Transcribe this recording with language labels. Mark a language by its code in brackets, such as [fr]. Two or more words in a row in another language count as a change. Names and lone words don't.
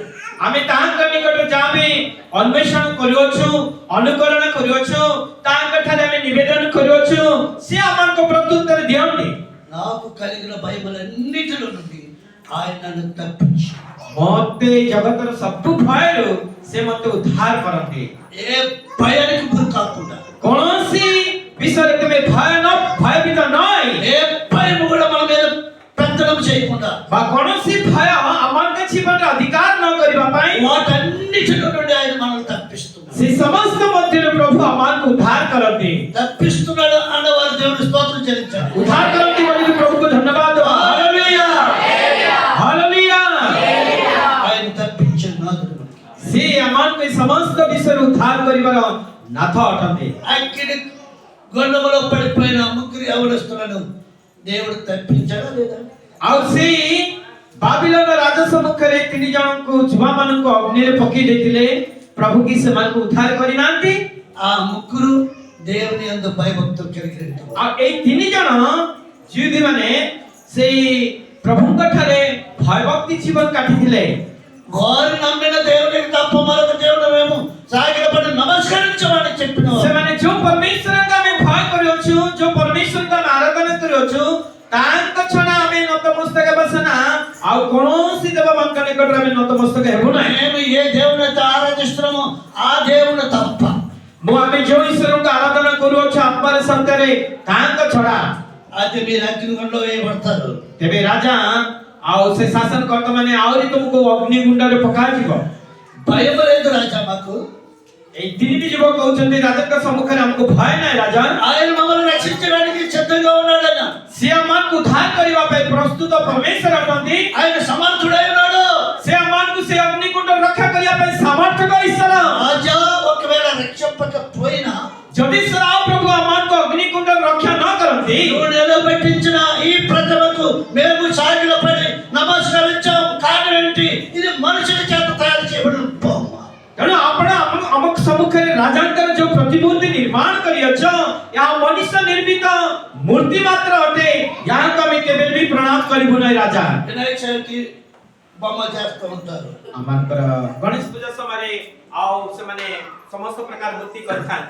[or] ଆମେ ତାଙ୍କ ନିକଟରେ ଯାହା ବି ଅନ୍ୱେଷଣ କରୁଅଛୁ, ଅନୁକରଣ କରୁଅଛୁ, ତାଙ୍କ ଠାରେ ଆମେ ନିବେଦନ କରୁଅଛୁ, ସେ ଆମକୁ ପ୍ରତ୍ୟୁତ୍ତର ଦିଅନ୍ତି। [te] నాకు కలిగిన భయములన్నిటిలో నుండి ఆయన నన్ను తప్పించాడు. [or] ମୋତେ ଜଗତର ସବୁ ଭୟରୁ ସେ ମୋତେ ଉଦ୍ଧାର କରନ୍ତି। [te] ఏ భయానికి గురి కాకుండా, [or] କୌଣସି ବିଷୟରେ ତୁମେ ଭୟଭୀତ ନହୋଇ, [te] ఏ భయం కూడా మన మీద పెత్తనం చేయకుండా, [or] ବା କୌଣସି ଭୟ ଆମମାନଙ୍କ ଜୀବନରେ ଅଧିକାର ନ କରିବା ପାଇଁ [te] వాటన్నిటిలో నుండి ఆయన మనల్ని తప్పిస్తున్నాడు. [or] ସେ ସମସ୍ତ ମଧ୍ୟରୁ ପ୍ରଭୁ ଆମକୁ ଉଦ୍ଧାର କରନ୍ତି। [te] తప్పిస్తున్నాడు అన్నవారు దేవుని స్తోత్రం చెల్లించాలి. [or] ଉଦ୍ଧାର କରନ୍ତି ବୋଲି ପ୍ରଭୁଙ୍କୁ ଧନ୍ୟବାଦ। ହାଲେଲୁୟା, ହାଲେଲୁୟା। [te] ఆయన తప్పించిన నాథుడు. [or] ସେ ଆମକୁ ଏ ସମସ୍ତ ବିଷୟରେ ଉଦ୍ଧାର କରିବାର ନାଥ ଅଟନ୍ତି। [te] అక్కిడి గొండములో పడిపోయిన ముగ్గురు యవనస్తులను దేవుడు తప్పించాడా లేదా? [or] ଆଉ ସେଇ ବାବିଲୋନ ରାଜ ସମ୍ମୁଖରେ 3 ଜଣଙ୍କୁ ଯୁବାମାନଙ୍କୁ ଅଗ୍ନିରେ ପକେଇ ଦେଇଥିଲେ, ପ୍ରଭୁ କି ସେମାନଙ୍କୁ ଉଦ୍ଧାର କରିନାହାନ୍ତି? [te] ఆ ముగ్గురు దేవుని యందు భయభక్తులు కలిగిన [or] ଆଉ ଏଇ 3 ଜଣ ଯୁବତୀମାନେ ସେଇ ପ୍ରଭୁଙ୍କ ଠାରେ ଭୟଭକ୍ତି ଜୀବନ କାଟିଥିଲେ। [te] వారు నమ్మిన దేవునికి తప్ప మరొక దేవుడు మేము సాగిలపడి నమస్కరించమని చెప్పిన [or] ସେମାନେ ଯୋଉ ପରମେଶ୍ୱରଙ୍କୁ ଆମେ ଭୟ କରୁଅଛୁ, ଯୋଉ ପରମେଶ୍ୱରଙ୍କୁ ଆମେ ଆରାଧନା କରୁଅଛୁ, ତାଙ୍କ ଛଡ଼ା ଆମେ ନତମସ୍ତକ ହେବା ନା ଆଉ କୌଣସି ଦେବମାନଙ୍କ ନିକଟରେ ଆମେ ନତମସ୍ତକ ହେବୁ ନାହିଁ। [te] మేము ఏ దేవుని అయితే ఆరాధిస్తున్నామో ఆ దేవుని తప్ప, [or] ଆମେ ଯୋଉ ଈଶ୍ୱରଙ୍କୁ ଆରାଧନା କରୁଅଛୁ ଆତ୍ମାରେ ସତ୍ୟରେ, ତାଙ୍କ ଛଡ଼ା [te] అది మీరు అగ్నిగుండంలో వేయబడతారు. [or] ତେବେ ରାଜା ଆଉ ସେ ଶାସନକର୍ତ୍ତା ମାନେ ଆହୁରି ତୁମକୁ ଅଗ୍ନିଗୁଣ୍ଡରେ ପକାଯିବ। [te] భయం లేదు రాజా మాకు. [or] ଏଇ 3ଟି ଯୁବକ କହୁଛନ୍ତି, ରାଜାଙ୍କ ସମ୍ମୁଖରେ ଆମକୁ ଭୟ ନାହିଁ ରାଜା। [te] ఆయన మమ్మల్ని రక్షించడానికి సిద్ధంగా ఉన్నాడు. ఆయన [or] ସେ ଆମକୁ ଉଦ୍ଧାର କରିବା ପାଇଁ ପ୍ରସ୍ତୁତ ପରମେଶ୍ୱର ଅଟନ୍ତି। [te] ఆయన సమర్థుడై ఉన్నాడు. [or] ସେ ଆମକୁ ସେ ଅଗ୍ନିକୁଣ୍ଡ ରକ୍ଷା କରିବା ପାଇଁ ସାମର୍ଥ୍ୟ ଈଶ୍ୱର। [te] రాజా ఒకవేళ రక్షింపకపోయినా, [or] ଯଦି ପ୍ରଭୁ ଆମକୁ ଅଗ୍ନିକୁଣ୍ଡ ରକ୍ଷା ନ କରନ୍ତି, [te] నువ్వు నిలబెట్టించిన ఈ ప్రజలకు మేము సాగిలపడి నమస్కరించాం. కారణం ఏంటి? ఇది మనుషుల చేత తయారు చేయబడిన బొమ్మ. [or] ତେଣୁ ଆପଣ ଆମ ସମ୍ମୁଖରେ ରାଜାଙ୍କର ଯୋଉ ପ୍ରତିମୂର୍ତ୍ତି ନିର୍ମାଣ କରିଅଛ, ଏହା ମନୁଷ୍ୟ ନିର୍ମିତ ମୂର୍ତ୍ତି ମାତ୍ର ଅଟେ। ଏହାକୁ ଆମେ କେବେ ବି ପ୍ରଣାମ କରିବୁ ନାହିଁ ରାଜା। [te] వినాయక చవితి బొమ్మ చేస్తూ ఉంటారు. [or] ଆମଙ୍କର ଗଣେଶ ପୂଜା ସମୟରେ ଆଉ ସେମାନେ ସମସ୍ତ ପ୍ରକାର ମୂର୍ତ୍ତି କରିଥାନ୍ତି।